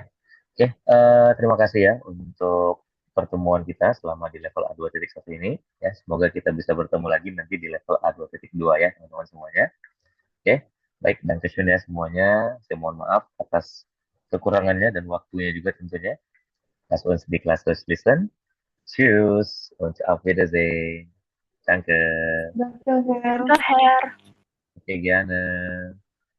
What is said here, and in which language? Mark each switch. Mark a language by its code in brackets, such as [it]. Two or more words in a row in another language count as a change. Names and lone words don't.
[id] Oke, terima kasih ya untuk pertemuan kita selama di level A2.1 ini. Ya, semoga kita bisa bertemu lagi nanti di level A2.2 ya, teman-teman semuanya. Oke, baik dan ya semuanya. Saya mohon maaf atas kekurangannya dan waktunya juga tentunya. [de] Das uns die Klasse schließen. Tschüss und auf Wiedersehen. Danke. Danke, Her. [id] Enggak, Her. Oke, [de] gerne.